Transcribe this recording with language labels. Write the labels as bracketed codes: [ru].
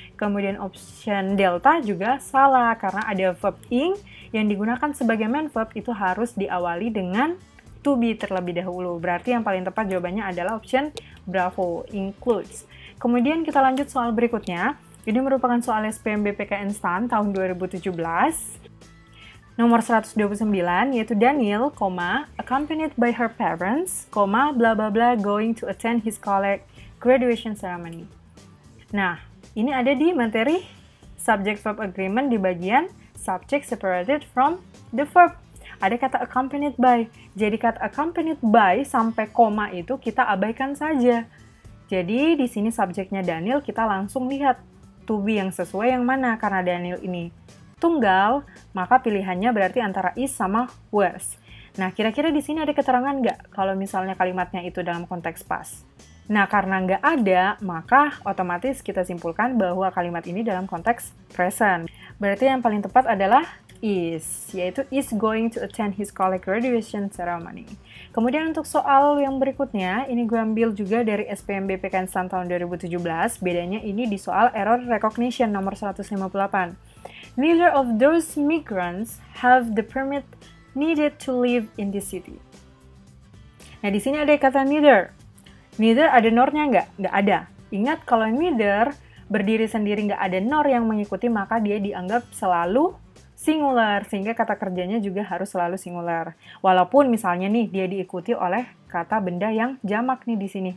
[id] Kemudian option delta juga salah, karena ada verb ing yang digunakan sebagai main verb itu harus diawali dengan to be terlebih dahulu. Berarti yang paling tepat jawabannya adalah option bravo, includes. Kemudian kita lanjut soal berikutnya. Ini merupakan soal SPMBPKN STAN tahun 2017. Nomor 129, yaitu [en] Daniel, accompanied by her parents, bla bla bla, going to attend his college graduation ceremony. [id] Nah, ini ada di materi subject verb agreement di bagian subject separated from the verb. Ada kata accompanied by. Jadi kata accompanied by sampai koma itu kita abaikan saja. Jadi di sini subjeknya Daniel, kita langsung lihat to be yang sesuai yang mana, karena Daniel ini tunggal, maka pilihannya berarti antara is sama was. Nah, kira-kira di sini ada keterangan nggak kalau misalnya kalimatnya itu dalam konteks past? Nah, karena nggak ada, maka otomatis kita simpulkan bahwa kalimat ini dalam konteks present. Berarti yang paling tepat adalah is, yaitu [en] is going to attend his college graduation ceremony. [id] Kemudian untuk soal yang berikutnya, ini gue ambil juga dari SPMBPKN STAN tahun 2017, bedanya ini di soal error recognition nomor 158. [en] Neither of those migrants have the permit needed to live in this city. [id] Nah, di sini ada kata neither. Neither ada nor-nya nggak? Nggak ada. Ingat, kalau neither berdiri sendiri nggak ada nor yang mengikuti, maka dia dianggap selalu singular, sehingga kata kerjanya juga harus selalu singular. Walaupun misalnya nih, dia diikuti oleh kata benda yang jamak nih di sini.